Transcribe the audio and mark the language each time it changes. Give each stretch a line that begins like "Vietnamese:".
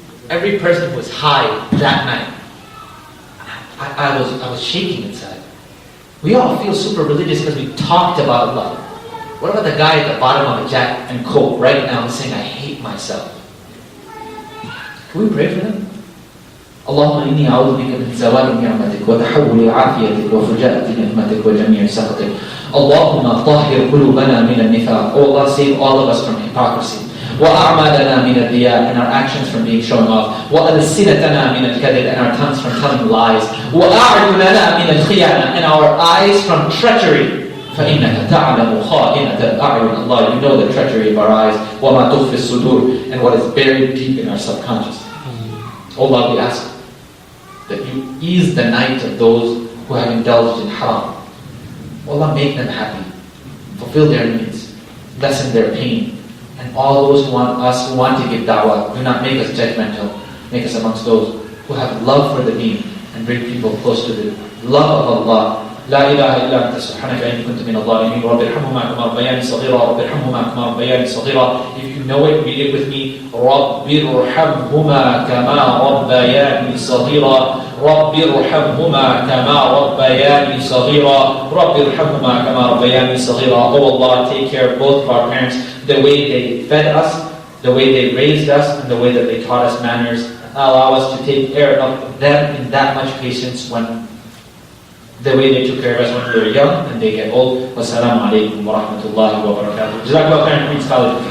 English: Every person who was high that night. I was shaking inside. We all feel super religious because we talked about Allah. What about the guy at the bottom of a Jack and Coke right now who's saying, I hate myself? Can we pray for them?
Arabic: اللهم إني أعوذ بك من زوال نعمتك وتحول عافيتك وفجاءة نعمتك وجميع سخطك. اللهم طهر قلوبنا من النفاق.
English: Oh Allah, save all of us from hypocrisy.
Arabic: وأعمالنا من الرياء,
English: and our actions from being shown off.
Arabic: وألسنتنا من الكذب,
English: and our tongues from telling lies.
Arabic: وأعيننا من الخيانة,
English: and our eyes from treachery.
Arabic: فإنك تعلم خائنة الأعين.
English: Allah, you know the treachery of our eyes.
Arabic: وما تخفي الصدور,
English: and what is buried deep in our subconscious. Oh Allah, we ask that you ease the night of those who have indulged in haram. Allah, make them happy, fulfill their needs, lessen their pain. And all those who want to give da'wah, do not make us judgmental. Make us amongst those who have love for the deen and bring people close to the love of Allah.
Arabic: لا إله إلا أنت سبحانك إني كنت من الظالمين رب ارحمهما كما ربياني صغيرا رب ارحمهما كما ربياني صغيرا.
English: If you know it, read it with me.
Arabic: رب ارحمهما كما ربياني صغيرا رب ارحمهما كما ربياني صغيرا رب ارحمهما كما ربياني صغيرا.
English: Oh Allah, take care of both of our parents, the way they fed us, the way they raised us, and the way that they taught us manners. Allow us to take care of them in that much patience when the way they took care of us when we were young and they get old. Wassalamu alaikum wa rahmatullahi wa barakatuh. Jazakallah khairan, Queen's College.